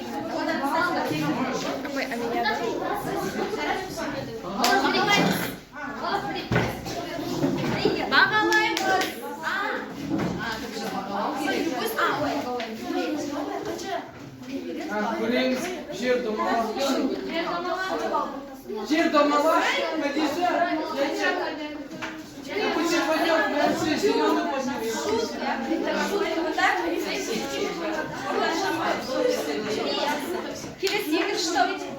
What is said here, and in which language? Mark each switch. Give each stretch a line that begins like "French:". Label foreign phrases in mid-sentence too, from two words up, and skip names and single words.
Kazakh: Одан салды. Бағалаймыз. Көреміз жер домалақ. Жер домалақ.
Russian: Пойдем, все зеленый
Kazakh: Келесі екінші топ.